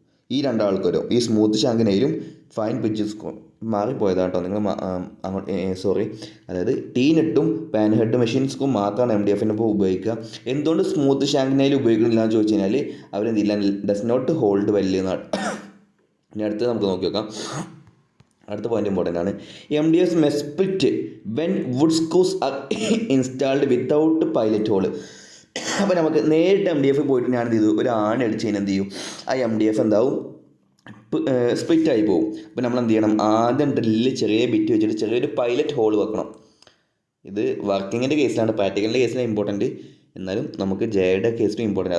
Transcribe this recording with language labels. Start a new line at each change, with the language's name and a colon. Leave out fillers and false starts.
Malayalam: ഈ 2 ആൾക്കാരോ, ഈ smooth shank നെയിലും fine pitch screw മാറിപ്പോയതാണ് കേട്ടോ. നിങ്ങൾ സോറി, അതായത് ടീനെട്ടും പാൻ ഹെഡ് മെഷീൻ സ്ക്രൂ മാത്രമാണ് MDFൻ്റെ ഇപ്പോൾ ഉപയോഗിക്കുക. എന്തുകൊണ്ട് സ്മൂത്ത് ഷാങ്ക് നെയിൽ ഉപയോഗിക്കുന്നില്ല എന്ന് ചോദിച്ചു കഴിഞ്ഞാൽ അവരെന്തില്ല,
English: does not hold well
Malayalam: എന്നാണ്. ഇനി അടുത്ത് നമുക്ക് നോക്കി നോക്കാം. അടുത്ത പോയിന്റ് ഇമ്പോർട്ടൻ്റ് ആണ്.
English: MDF must split when wood screws are installed without pilot hole.
Malayalam: അപ്പോൾ നമുക്ക് നേരിട്ട് MDF പോയിട്ട് ഞാൻ എന്ത് ചെയ്തു, ഒരു ആണി അടിച്ച് കഴിഞ്ഞാൽ എന്ത് ചെയ്യും, ആ MDF എന്താവും, സ്പ്ലിറ്റ് ആയി പോകും. അപ്പോൾ നമ്മൾ എന്ത് ചെയ്യണം, ആദ്യം ഡ്രില്ലിൽ ചെറിയ ബിറ്റ് വെച്ചിട്ട് ചെറിയൊരു പൈലറ്റ് ഹോൾ വെക്കണം. ഇത് വർക്കിങ്ങിൻ്റെ കേസിലാണ്, പ്രാക്ടിക്കലിൻ്റെ കേസിലാണ് ഇമ്പോർട്ടൻറ്റ്. എന്നാലും നമുക്ക് ജെയുടെ കേസിലും ഇമ്പോർട്ടൻറ്റ്.